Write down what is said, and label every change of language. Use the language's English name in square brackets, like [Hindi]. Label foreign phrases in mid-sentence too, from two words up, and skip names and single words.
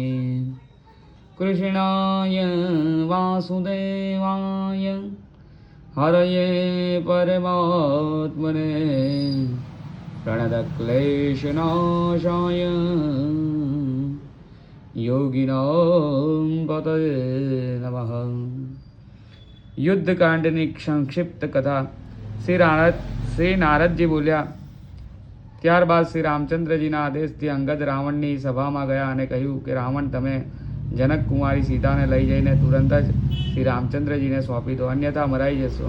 [Sanskrit] कृष्णाय वासुदेवाय हरये परमात्मने प्रणतक्लेशनाशाय योगिनां पतये नमः। [Gujarati] યુદ્ધકાંડની સંક્ષિપ્ત કથા। શ્રી નારદજી બોલ્યા, ત્યારબાદ શ્રી રામચંદ્રજીના આદેશથી અંગદ રાવણની સભામાં ગયા અને કહ્યું કે રાવણ, તમે જનક કુમારી સીતાને લઈ જઈને તુરંત જ શ્રી રામચંદ્રજીને સોંપી દો, અન્યથા મરાઈ જશો।